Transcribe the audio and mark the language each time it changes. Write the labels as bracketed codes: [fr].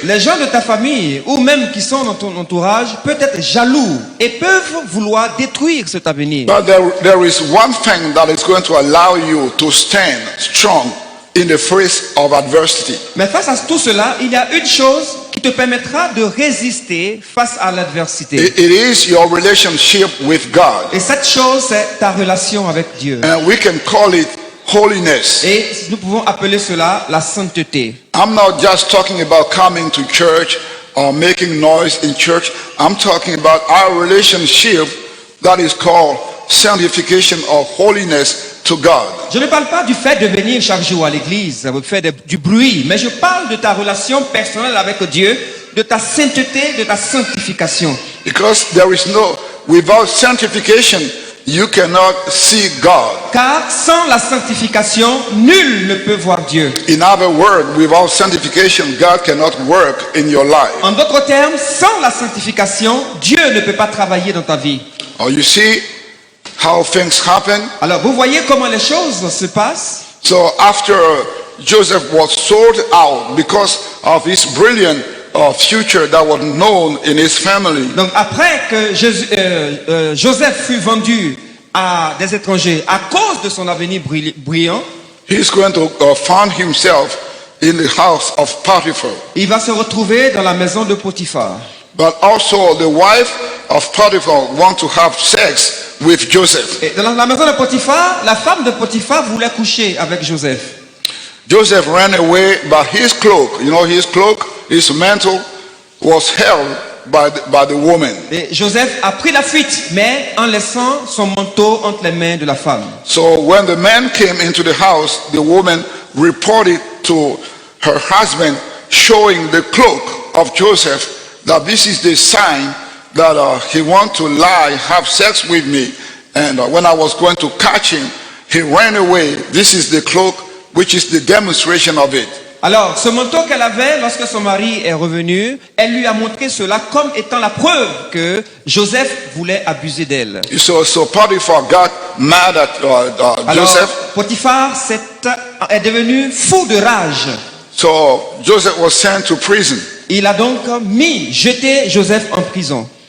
[fr] les gens de ta famille ou même qui sont dans ton entourage peuvent être jaloux et peuvent vouloir détruire cet avenir. [en] But there is one thing that is going to allow you to stand strong in the face of adversity. [fr] Mais face à tout cela, il y a une chose qui te permettra de résister face à l'adversité. [en] It is your relationship with God. [fr] Et cette chose, c'est ta relation avec Dieu. [en] And we can call it holiness. [fr] Et nous pouvons appeler cela la sainteté. [en] I'm not just talking about coming to church or making noise in church. I'm talking about our relationship that is called sanctification or holiness to God. [fr] Je ne parle pas du fait de venir chaque jour à l'église, faire du bruit, mais je parle de ta relation personnelle avec Dieu, de ta sainteté, de ta sanctification. [en] Because there is without sanctification, you cannot see God. [fr] Car sans la sanctification, nul ne peut voir Dieu. [en] In other words, without sanctification, God cannot work in your life. [fr] En d'autres termes, sans la sanctification, Dieu ne peut pas travailler dans ta vie. [en] Oh, you see how things happen? [fr] Alors, vous voyez comment les choses se passent? [en] So after Joseph was sold out because of his brilliant future that was known in his family, [fr] Donc, après que Joseph fut vendu à des étrangers à cause de son avenir brillant, [en] he's going to find himself in the house of Potiphar. [fr] il va se retrouver dans la maison de Potiphar. [en] But also the wife of Potiphar want to have sex with Joseph. [fr] Et dans la maison de Potiphar, la femme de Potiphar voulait coucher avec Joseph. [en] Joseph ran away, but his cloak, his cloak, his mantle was held by the woman. [fr] Et Joseph a pris la fuite, mais en laissant son manteau entre les mains de la femme. [en] So when the man came into the house, the woman reported to her husband, showing the cloak of Joseph, that this is the sign that he want to lie, have sex with me. And when I was going to catch him, he ran away. This is the cloak, which is the demonstration of it. [fr] Alors, ce manteau qu'elle avait, lorsque son mari est revenu, elle lui a montré cela comme étant la preuve que Joseph voulait abuser d'elle. [en] So Potiphar got mad at [fr] Alors, [en] Joseph. [fr] Potiphar est devenu fou de rage. [en] So Joseph was sent to prison. [fr] Il a donc jeté Joseph en prison.